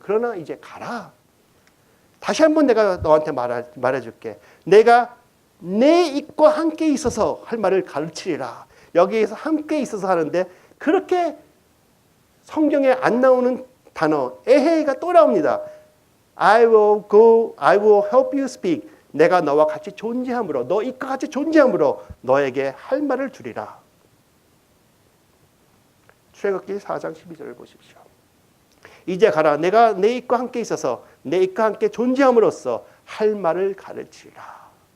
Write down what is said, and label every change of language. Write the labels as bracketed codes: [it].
[ko] 그러나 이제 가라. 다시 한번 내가 너한테 말해줄게. 내가 내 입과 함께 있어서 할 말을 가르치리라. 여기에서 함께 있어서 하는데 그렇게 성경에 안 나오는 단어 에헤이가 또 나옵니다. [en] I will go, I will help you speak. [ko] 내가 너와 같이 존재함으로, 너 입과 같이 존재함으로 너에게 할 말을 주리라. 출애굽기 4장 12절을 보십시오. 이제 가라. 내가 내 입과 함께 있어서 내 입과 함께 존재함으로써 할 말을 가르치리라.